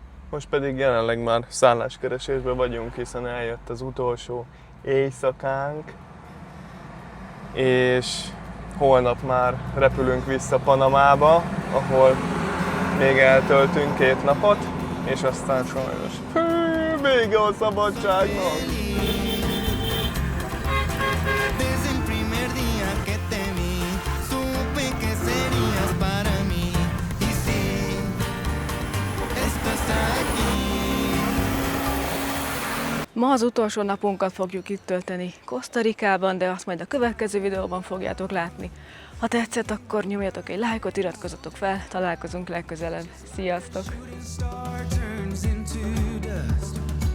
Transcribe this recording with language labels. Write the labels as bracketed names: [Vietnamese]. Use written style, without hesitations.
[Hungarian] Most pedig jelenleg már szálláskeresésben vagyunk, hiszen eljött az utolsó éjszakánk, és holnap már repülünk vissza Panamába, ahol még eltöltünk 2 napot, és aztán sajnos vége a szabadságnak. [Spanish] Desde el primer día que te vi, supe que serías para mí. Y sí, estás aquí. [Hungarian] Ma az utolsó napunkat fogjuk itt tölteni Costa Ricában, de azt majd a következő videóban fogjátok látni. Ha tetszett, akkor nyomjatok egy lájkot, iratkozzatok fel, találkozunk legközelebb. Sziasztok! [English] Shooting star turns into dust.